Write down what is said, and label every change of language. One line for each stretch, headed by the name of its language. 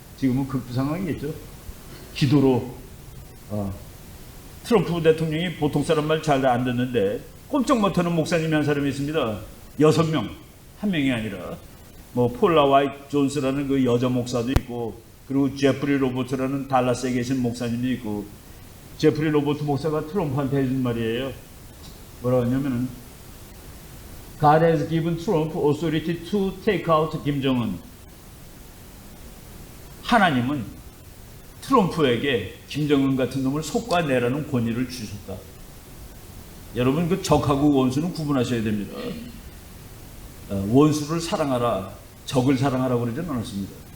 Korean: 지금은 극부 상황이겠죠. 기도로 트럼프 대통령이 보통 사람 말 잘 안 듣는데 꼼짝 못하는 목사님이 한 사람이 있습니다. 6명, 한 명이 아니라 뭐 폴라 와이트 존스라는 그 여자 목사도 있고, 그리고 제프리 로버트라는 달라스에 계신 목사님도 있고. 제프리 로버트 목사가 트럼프한테 해준 말이에요. 뭐라고 하냐면은
English: God has given Trump authority to take out 김정은.
Korean: 하나님은 트럼프에게 김정은 같은 놈을 솎아내라는 권위를 주셨다. 여러분, 그 적하고 원수는 구분하셔야 됩니다. 원수를 사랑하라, 적을 사랑하라고 그러지는 않았습니다.